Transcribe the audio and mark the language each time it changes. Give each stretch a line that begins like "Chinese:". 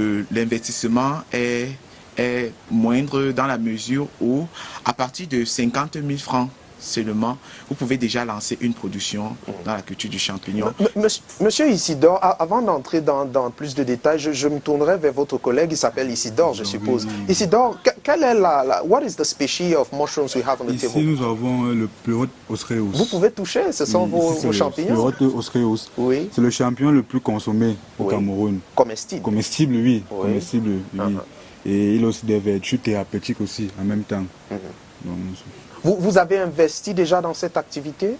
French: L'investissement est moindre dans la mesure où, à partir de 50 000 francs seulement, vous pouvez déjà lancer une production dans la culture du champignon. Monsieur Isidore, avant d'entrer dans plus de détails, je me tournerai vers votre collègue, il s'appelle Isidore, je suppose. Oui.
English: Isidore,
French: quelle est
English: what is the species of mushrooms we have on the table?
French: Ici, nous avons le Pleurote oscreus. Vous pouvez toucher, ce sont vos champignons? Le Pleurote oscreus. Oui. C'est le champignon le plus consommé au Cameroun. Comestible? Comestible, oui. Comestible, oui. Et il a aussi des vertus thérapeutiques aussi, en même temps. Donc, vous avez investi déjà dans cette activité?